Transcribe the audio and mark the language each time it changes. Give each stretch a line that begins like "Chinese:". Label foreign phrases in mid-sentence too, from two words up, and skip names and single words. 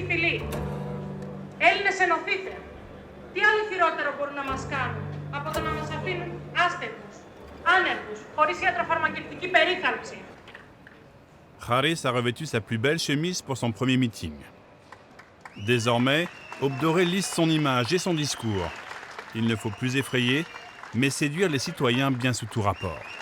Greek: Έλληνες ενωθείτε. Τι άλλο χειρότερο μπορούν να μας κάνουν από το να μας
French: Harris a revêtu sa plus belle chemise pour son premier meeting. Désormais, Aube Dorée lisse son image et son discours. Il ne faut plus effrayer, mais séduire les citoyens bien sous tout rapport.